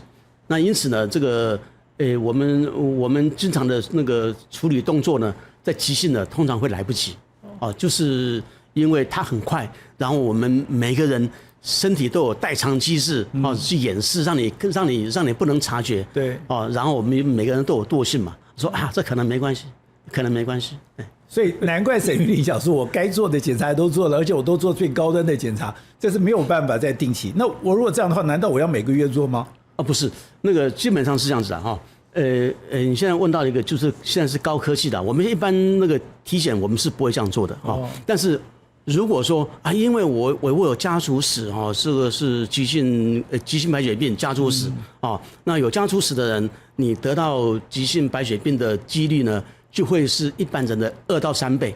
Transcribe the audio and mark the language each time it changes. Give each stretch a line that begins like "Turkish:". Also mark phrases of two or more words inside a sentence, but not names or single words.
Chinese: 那因此呢，這個我們經常的那個處理動作呢，在急性的通常會來不及就是因為它很快，然後我們每個人身體都有代償機制去掩飾，讓你不能察覺。對然後我們每個人都有惰性嘛，說這可能沒關係，可能沒關係。所以難怪沈雲林想說，我該做的檢查都做了，而且我都做最高端的檢查，這是沒有辦法再定期。那我如果這樣的話，難道我要每個月做嗎？不是，那個基本上是這樣子的你現在問到一個，就是現在是高科技的，我們一般那個體檢我們是不會這樣做的但是如果說因為我有家族史這個是急性白血病家族史那有家族史的人，你得到急性白血病的幾率呢，就會是一般人的2到3倍。